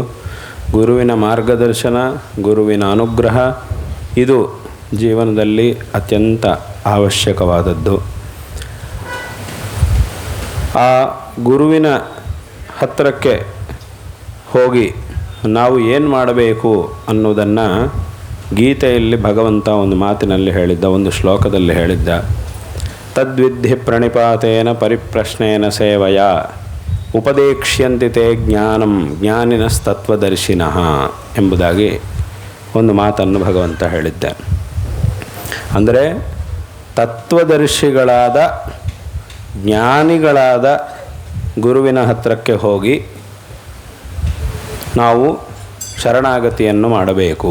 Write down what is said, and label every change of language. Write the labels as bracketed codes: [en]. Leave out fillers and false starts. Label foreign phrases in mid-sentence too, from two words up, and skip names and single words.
[kn] ಗುರುವಿನ ಮಾರ್ಗದರ್ಶನ, ಗುರುವಿನ ಅನುಗ್ರಹ ಇದು ಜೀವನದಲ್ಲಿ ಅತ್ಯಂತ ಅವಶ್ಯಕವಾದದ್ದು. ಆ ಗುರುವಿನ ಹತ್ತಿರಕ್ಕೆ ಹೋಗಿ ನಾವು ಏನು ಮಾಡಬೇಕು ಅನ್ನೋದನ್ನು ಗೀತೆಯಲ್ಲಿ ಭಗವಂತ ಒಂದು ಮಾತಿನಲ್ಲಿ ಹೇಳಿದ್ದ, ಒಂದು ಶ್ಲೋಕದಲ್ಲಿ ಹೇಳಿದ್ದ. [sa] ತದ್ವಿಧಿ ಪ್ರಣಿಪಾತೇನ ಪರಿಪ್ರಶ್ನೇನ ಸೇವಯ ಉಪದೇಕ್ಷ್ಯಂತಿ ತೇ ಜ್ಞಾನಂ ಜ್ಞಾನಿನಸ್ತತ್ವದರ್ಶಿನಃ [kn] ಎಂಬುದಾಗಿ ಒಂದು ಮಾತನ್ನು ಭಗವಂತ ಹೇಳಿದ್ದ. ಅಂದರೆ ತತ್ವದರ್ಶಿಗಳಾದ ಜ್ಞಾನಿಗಳಾದ ಗುರುವಿನ ಹತ್ತಿರಕ್ಕೆ ಹೋಗಿ ನಾವು ಶರಣಾಗತಿಯನ್ನು ಮಾಡಬೇಕು.